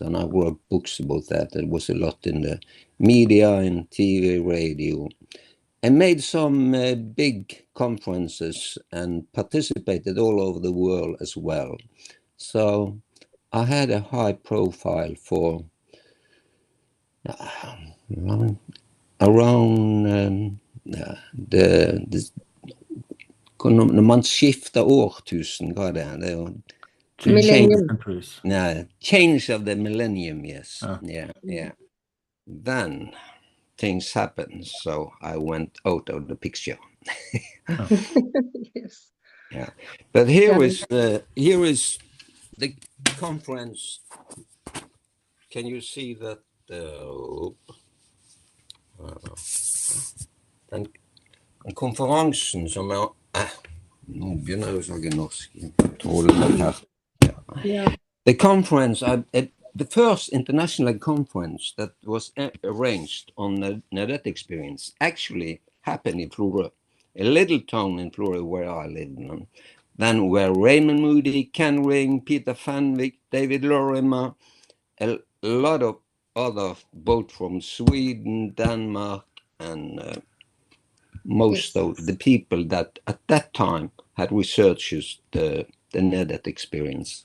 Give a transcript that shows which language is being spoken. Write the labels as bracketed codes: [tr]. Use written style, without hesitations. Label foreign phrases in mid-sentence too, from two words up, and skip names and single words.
[en] And I wrote books about that. It was a lot in the media, in TV, radio, and made some big conferences and participated all over the world as well. So I had a high profile for around [no] når man skifter årtusen, hva er det? Det er jo [en] change of the millennium, yes. Yeah. Then things happened, so I went out of the picture. Yes. Yeah. But here is the conference. Can you see that? [no] Den konferansen som er nå begynner jeg å snakke norsk. [en] The conference, the first international conference that was arranged on near-death experience actually happened in Florø, a little town in Florø where I lived. Then were Raymond Moody, Ken Ring, Peter Fenwick, David Lorimer, a lot of other, both from Sweden, Denmark, and most of the people that at that time had researched the near-death experience.